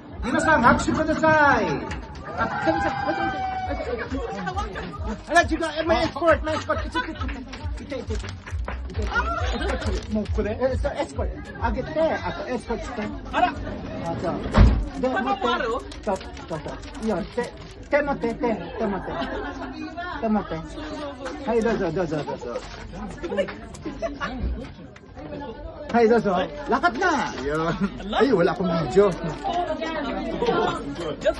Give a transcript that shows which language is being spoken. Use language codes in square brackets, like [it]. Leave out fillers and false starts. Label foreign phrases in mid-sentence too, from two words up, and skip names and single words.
[ja] 皆さん拍手ください。あら、 [tl] 違う、may escort. [ja] もうこれ、escort. あげて、あと escort して。あら。あ、そう。で、持って。そう。いいよ、手持って。はい、どうぞ。はい、 [tl] どうぞ。Lakad na! Yun. Ay, wala akong video. [en] Just